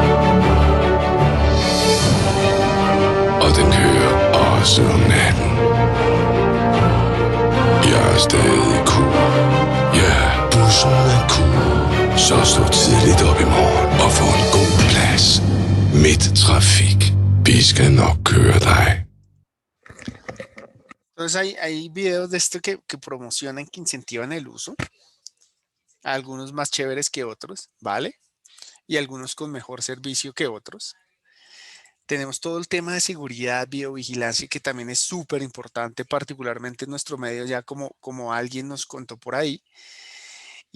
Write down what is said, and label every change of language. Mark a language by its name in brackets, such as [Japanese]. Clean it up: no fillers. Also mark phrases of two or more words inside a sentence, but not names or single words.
[Danish] Og den kører også om natten. Jeg er stadig cool. Ja, bussen er cool. Så stå tidligt op i morgen og få en god plads. Midttrafik. Vi skal nok køre dig. [Spanish] Entonces hay videos de esto que promocionan, que incentivan el uso. Algunos más chéveres que otros, ¿vale? Y algunos con mejor servicio que otros. Tenemos todo el tema de seguridad, videovigilancia, que también es súper importante, particularmente en nuestro medio, ya como alguien nos contó por ahí.